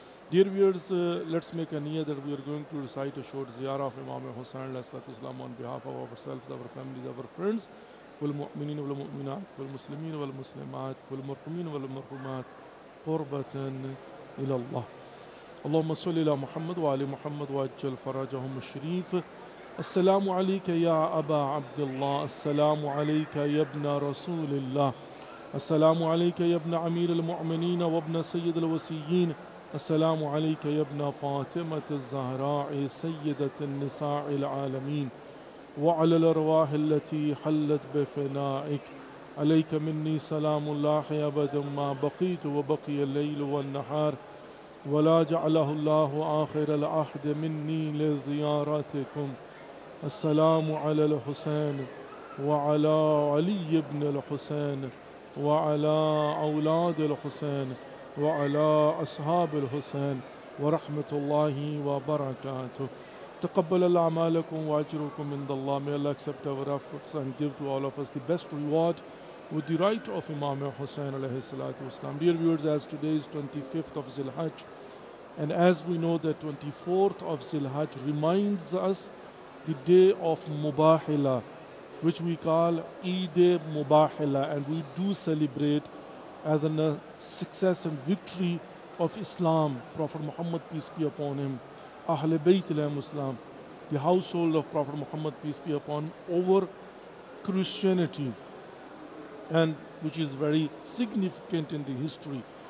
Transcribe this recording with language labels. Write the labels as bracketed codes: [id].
[en] Dear viewers, let's make a niyya that we are going to recite a short ziyarah of Imam Hussain alayhi salatu wasalam on behalf of ourselves, our families, our friends, [ar] والمؤمنين والمؤمنات والمسلمين والمسلمات والمرحومين والمرحومات قربة إلى الله. اللهم صل على محمد وعلى محمد وعجل فرجهم الشريف. السلام عليك يا أبا عبد الله السلام عليك يا ابن رسول الله السلام عليك يا ابن أمير المؤمنين وابن سيد الوصيين السلام عليك يا ابن فاطمة الزهراء سيدة النساء العالمين وعلى الأرواح التي حلت بفنائك عليك مني سلام الله أبدا ما بقيت وبقي الليل والنهار ولا جعله الله آخر العهد مني لزيارتكم. السلام على الحسين وعلى علي بن الحسين وعلى أولاد الحسين وعلى أصحاب الحسين ورحمة الله وبركاته. تقبل الله أعمالكم وأجركم عند الله. [en] May Allah accept our efforts and give to all of us the best reward with the right of Imam Hussain alayhi salatu wasalam. Dear viewers, as today is 25th of Zilhajj, and as we know that 24th of Zilhajj reminds us the day of Mubahila, which we call Eid Mubahila, and we do celebrate as a success and victory of Islam, Prophet Muhammad, peace be upon him, Ahl Bayt al-Islam, the household of Prophet Muhammad, peace be upon him, over Christianity, and which is very significant in the history.